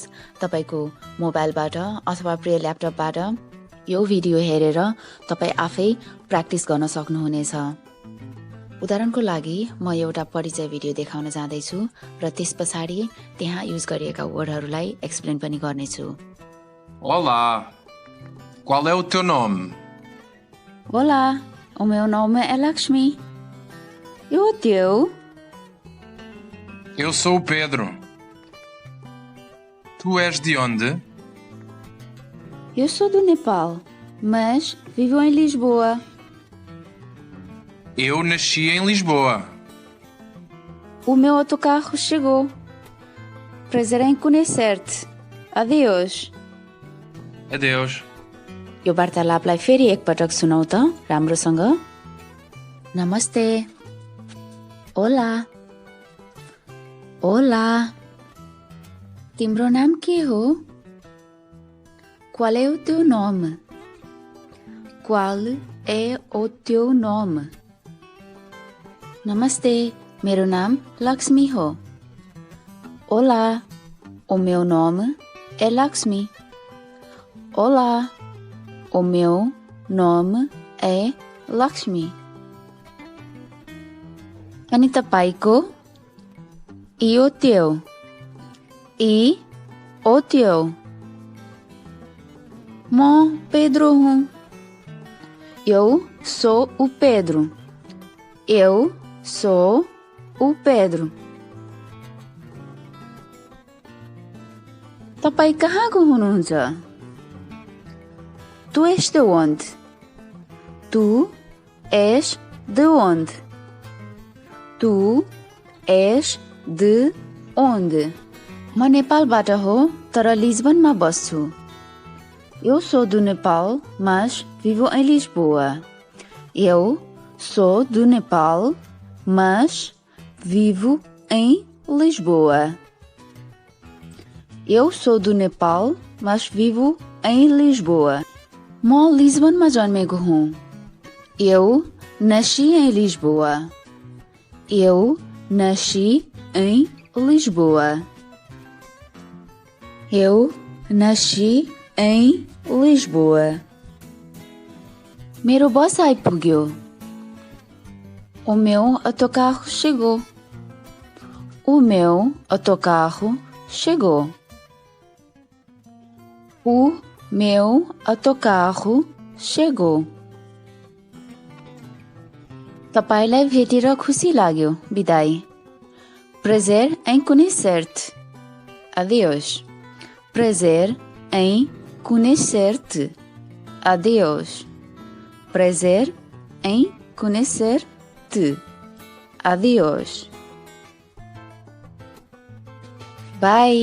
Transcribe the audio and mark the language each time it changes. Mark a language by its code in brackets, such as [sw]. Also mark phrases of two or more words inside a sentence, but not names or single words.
[ne] तपाईको मोबाइलबाट अथवा प्रिय ल्यापटपबाट यो भिडियो हेरेर तपाईँ आफै प्र्याक्टिस गर्न सक्नुहुनेछ। उदाहरणको लागि म एउटा परिचय भिडियो देखाउन जाँदैछु र त्यस पछाडि त्यहाँ युज गरिएका वर्डहरूलाई एक्सप्लेन पनि गर्नेछु। [pt] Olá, qual é o teu nome? Olá, o meu nome é Lakshmi. E o teu? Eu sou o Pedro. Tu és de onde? Eu sou do Nepal, mas vivo em Lisboa. Eu nasci em Lisboa. O meu autocarro chegou. Prazer em conhecer-te. Adeus. Adeus. [ne] यो वार्तालापलाई फेरि एकपटक सुनौ त राम्रोसँग। नमस्ते। ओला। ओला। तिम्रो नाम के हो? [pt] Qual é o teu nome? Qual é o teu nome? [ne] नमस्ते, मेरो नाम लक्ष्मी हो। [pt] Olá, o meu nome é Lakshmi. Olá, o meu nome é Lakshmi. [ne] अनि तपाईको? [pt] E o teu? E o teu? [ne] म Pedro हूँ। [pt] Eu sou o Pedro. Eu sou o Pedro. [ne] तपाईँ कहाँको हुनुहुन्छ? [pt] Tu és de onde? Tu és de onde? Tu és de onde? [ne] म नेपालबाट हो तर लिस्बनमा बस्छु। [pt] Eu sou do Nepal, mas vivo em Lisboa. Eu sou do Nepal, mas vivo em Lisboa. Eu sou do Nepal, mas vivo em Lisboa. [ne] म लिस्बनमा जन्मेको हुँ। [pt] Eu nasci em Lisboa. Eu nasci em Lisboa. Eu nasci em Lisboa. [ne] मेरो बस आइपुग्यो. [pt] O meu autocarro chegou. O meu autocarro chegou. O meu autocarro chegou. [ne] तपाईलाई भेटेर खुसी लाग्यो। [pt] बिदाई। Prazer em conhecer-te. Adeus. Prazer em conhecer-te. Adeus. Prazer em conhecer-te. Adeus. Bye.